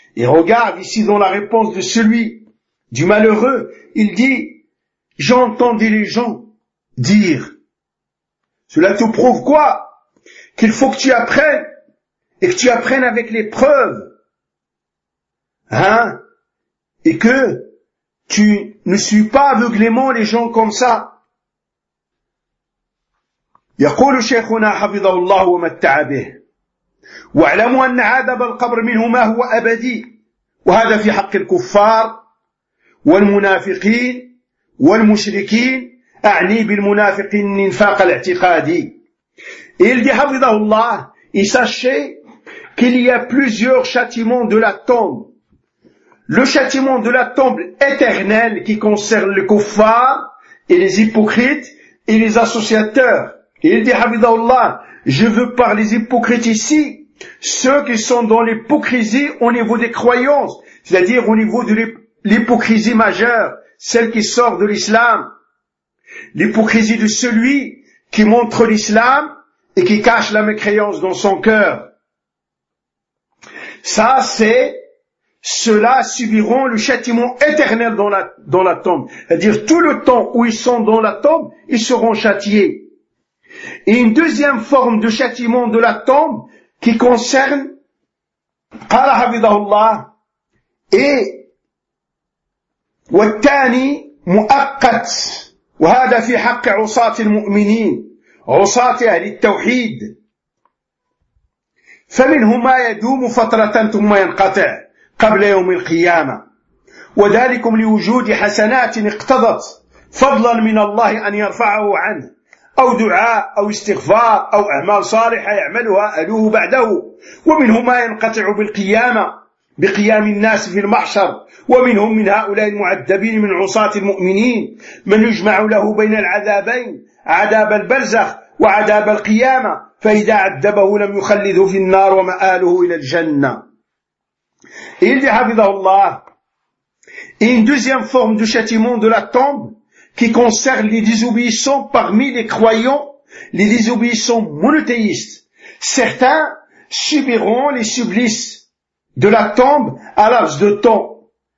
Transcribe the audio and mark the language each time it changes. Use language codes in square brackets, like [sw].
[fr] Et regarde ici dans la réponse de celui du malheureux, il dit, j'ai entendu les gens dire. Cela te prouve quoi? Qu'il faut que tu apprennes et que tu apprennes avec les preuves. Et que tu ne suis pas aveuglément les gens comme ça. [ar] يقول شيخنا حفظه الله ومتع به واعلموا أن عذاب القبر منه ما هو أبدي وهذا في حق الكفار والمنافقين والمشركين، أعني بالمنافقين النفاق الاعتقادي. [fr] Il dit, Hafidhahullah, et sachez qu'il y a plusieurs châtiments de la tombe. Le châtiment de la tombe éternelle qui concerne les kuffars et les hypocrites et les associateurs. Et il dit, Hafidhahullah, je veux parler des hypocrites ici, ceux qui sont dans l'hypocrisie au niveau des croyances, c'est-à-dire au niveau de l'hypocrisie majeure, celle qui sort de l'islam. L'hypocrisie de celui qui montre l'islam et qui cache la mécréance dans son cœur. Ça, c'est ceux-là subiront le châtiment éternel dans la tombe. C'est-à-dire, tout le temps où ils sont dans la tombe, ils seront châtiés. Et une deuxième forme de châtiment de la tombe qui concerne, [ar] قال حفظه الله, et والثاني مؤقت, وهذا في حق عصاة المؤمنين, عصاة أهل التوحيد, فمنهما يدوم فترة ثم ينقطع قبل يوم القيامة, وذلك لوجود حسنات اقتضت فضلا من الله أن يرفعه عنه, أو دعاء أو استغفار أو أعمال صالحة يعملها أهله بعده, ومنهما ينقطع بالقيامة بقيام الناس في المحشر, ومنهم من هؤلاء المعذبين من عصاة المؤمنين من يجمع له بين العذابين عذاب البرزخ وعذاب القيامة, فإذا عذبه لم يخلده في النار ومآله إلى الجنة. [fr] Il dit, Hafidhahullah, une deuxième forme de châtiment de la tombe qui concerne les désobéissants parmi les croyants, les désobéissants monothéistes. Certains subiront les supplices de la tombe à l'âge de temps.